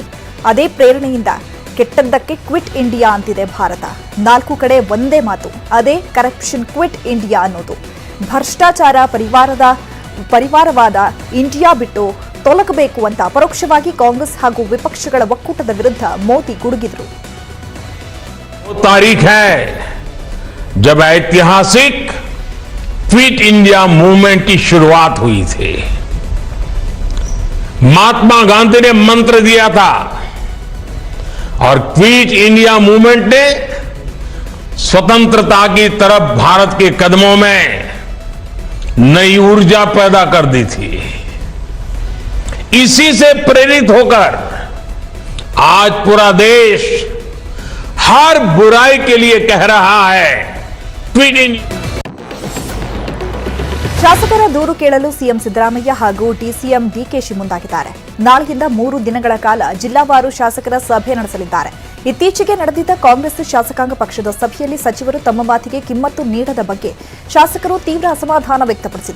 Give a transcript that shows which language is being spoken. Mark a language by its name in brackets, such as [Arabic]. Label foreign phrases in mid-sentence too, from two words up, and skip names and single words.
[Kannada] ಅದೇ ಪ್ರೇರಣೆಯಿಂದ ಕೆಟ್ಟದ್ದಕ್ಕೆ ಕ್ವಿಟ್ ಇಂಡಿಯಾ ಅಂತಿದೆ ಭಾರತ. 4 ಕಡೆ ಒಂದೇ ಮಾತು, ಅದೇ [English] corruption Quit India [Kannada] ಅನ್ನೋದು. ಭ್ರಷ್ಟಾಚಾರ ಪರಿವಾರವಾದ ಇಂಡಿಯಾ ಬಿಟ್ಟು ತೊಲಗಬೇಕು ಅಂತ ಪರೋಕ್ಷವಾಗಿ ಕಾಂಗ್ರೆಸ್ ಹಾಗೂ ವಿಪಕ್ಷಗಳ ಒಕ್ಕೂಟದ ವಿರುದ್ಧ ಮೋದಿ ಗುಡುಗಿದ್ರು. [Hindi] तारीख है जब ऐतिहासिक क्विट इंडिया मूवमेंट की शुरुआत हुई थी. महात्मा गांधी ने मंत्र दिया था और क्विट इंडिया मूवमेंट ने स्वतंत्रता की तरफ भारत के कदमों में नई ऊर्जा पैदा कर दी थी. इसी से प्रेरित होकर आज पूरा देश हर बुराई के लिए कह रहा है क्विट इंडिया. [Kannada] ಶಾಸಕರ ದೂರು ಕೇಳಲು ಸಿಎಂ ಸಿದ್ದರಾಮಯ್ಯ ಹಾಗೂ ಡಿಸಿಎಂ ಡಿಕೆಶಿ ಮುಂದಾಗಿದ್ದಾರೆ. ನಾಳೆಯಿಂದ 3 ದಿನಗಳ ಕಾಲ ಜಿಲ್ಲಾವಾರು ಶಾಸಕರ ಸಭೆ ನಡೆಸಲಿದ್ದಾರೆ. ಇತ್ತೀಚೆಗೆ ನಡೆದಿದ್ದ ಕಾಂಗ್ರೆಸ್ ಶಾಸಕಾಂಗ ಪಕ್ಷದ ಸಭೆಯಲ್ಲಿ ಸಚಿವರು ತಮ್ಮ ಮಾತಿಗೆ ಕಿಮ್ಮತ್ತು ನೀಡದ ಬಗ್ಗೆ ಶಾಸಕರು ತೀವ್ರ ಅಸಮಾಧಾನ ವ್ಯಕ್ತಪಡಿಸಿದರು.